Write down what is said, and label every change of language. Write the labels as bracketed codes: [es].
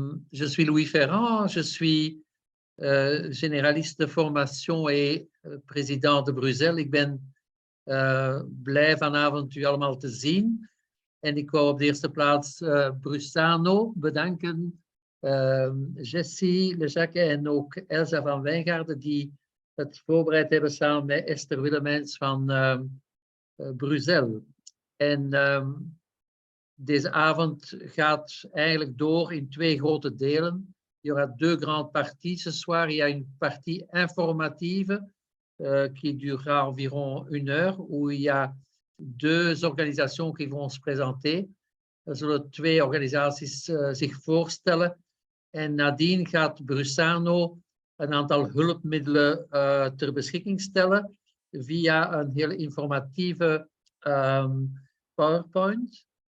[fr] Je suis Louis Ferrand, je suis généraliste de formation et président de Bruxelles. [nl] Ik ben blij vanavond u allemaal te zien. En ik wou op de eerste plaats Brusano bedanken, Jessie, Lejacque en ook Elsa van Wijngaarden die het voorbereid hebben samen met Esther Willemijns van Bruxelles. En deze avond gaat eigenlijk door in twee grote delen. [fr] Il y aura deux grandes parties ce soir. Il y a une partie informative qui durera environ 1 heure, où il y a deux organisations qui vont se présenter. [nl] Er zullen twee organisaties zich voorstellen. En nadien gaat Brusano een aantal hulpmiddelen ter beschikking stellen via een heel informatieve PowerPoint.